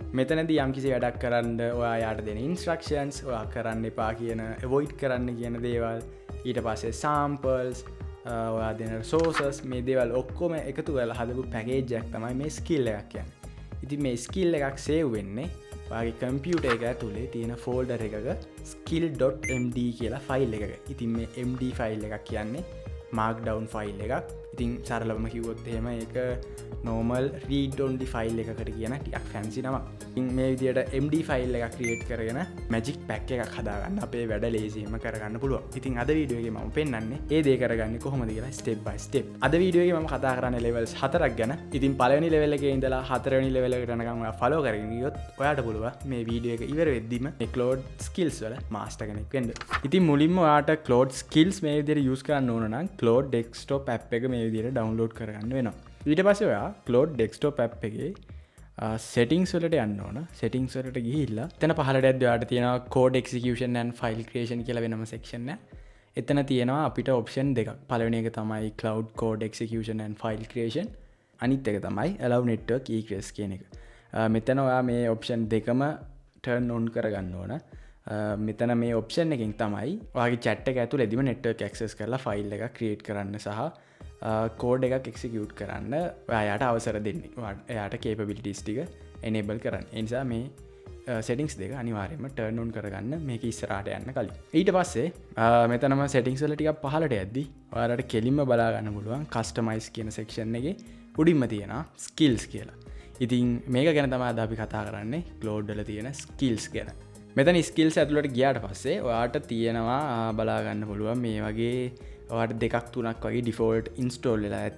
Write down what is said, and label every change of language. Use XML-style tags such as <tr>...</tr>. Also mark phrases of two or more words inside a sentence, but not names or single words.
<si>මෙතනදී යම්කිසි වැඩක් කරන්න ඔයා යාට දෙන instructions, ඔයා කරන්න එපා කියන avoid කරන්න කියන දේවල්, ඊට පස්සේ samples, ඔයා දෙන resources, මේ දේවල් ඔක්කොම එකතු කරලා හදපු package එකක් තමයි මේ skill එකක් කියන්නේ. ඉතින් මේ skill එකක් save වෙන්නේ ඔයාගේ computer එක ඇතුලේ තියෙන folder එකක skill.md කියලා file එකක. ඉතින් මේ</si> <en>md file</en> <si>එකක් කියන්නේ</si> <en>markdown file</en> <si>එකක්. ඉතින් සරලවම කිව්වොත් එහෙම ඒක</si> <en>normal read only file</en> <si>එකකට කියන ටිකක් fancy නමක්. ඉතින් මේ විදිහට</si> <en>md file</en> <si>එකක් create කරගෙන</si> <en>magic pack</en> <si>එකක් හදාගන්න අපේ වැඩ ලේසියෙන්ම කරගන්න පුළුවන්. ඉතින් අද වීඩියෝ එකේ මම පෙන්නන්නේ ඒ දේ කරගන්නේ කොහොමද කියලා</si> <en>step by step.</en> <si>අද වීඩියෝ එකේ මම කතා කරන්නේ levels 4ක් ගැන. ඉතින් පළවෙනි level එකේ ඉඳලා හතරවෙනි level එකට යනකම් ඔයා follow කරගෙන ගියොත් ඔයාට පුළුවන් මේ වීඩියෝ එක ඉවර වෙද්දිම මේ Claude skills වල master කෙනෙක් වෙන්න. ඉතින් මුලින්ම ඔයාට Claude skills මේ විදිහට use කරන්න ඕන නම් Claude desktop app එක මේ විදිහට download කරගන්න වෙනවා. ඊට පස්සේ ඔයා Claude desktop app එකේ settings වලට යන්න ඕන. settings වලට ගිහිල්ලා එතන පහළට යද්දී ඔයාට තියෙනවා</si> <en>code execution and file creation</en> <si>කියලා වෙනම section එක. එතන තියෙනවා අපිට option දෙකක්. පළවෙනි එක තමයි</si> <en>cloud code execution and file creation.</en> <si>අනිත් එක තමයි</si> <en>allow network egress</en> <si>කියන එක. මෙතන ඔයා මේ option දෙකම</si> <en>turn on</en> <si>කරගන්න ඕන. මෙතන මේ option එකෙන් තමයි ඔයාගේ chat එක ඇතුළේදීම</si> <en>network access</en> <si>කරලා file එකක් create කරන්න සහ කෝඩ් එකක් එක්සිකියුට් කරන්න ඔයාට අවසර දෙන්නේ. එයාට capabilities ටික enable කරන්න. ඒ නිසා මේ settings දෙක අනිවාර්යයෙන්ම</si> <en>turn on</en> <si>කරගන්න මේක ඉස්සරහට යන්න කලින්. ඊට පස්සේ මෙතනම settings වල ටිකක් පහළට යද්දි ඔයාලට කෙලින්ම බලා ගන්න පුළුවන් customize කියන section එකේ උඩින්ම තියෙනවා skills කියලා. ඉතින් මේක ගැන තමයි අද අපි කතා කරන්නේ Claude වල තියෙන skills ගැන. මෙතන skills ඇතුළට ගියාට පස්සේ ඔයාට තියෙනවා බලා ගන්න පුළුවන් මේ වගේ ඔයාට දෙකක් තුනක් වගේ</si> <en>default install</en> <si>වෙලා ඇති.</si>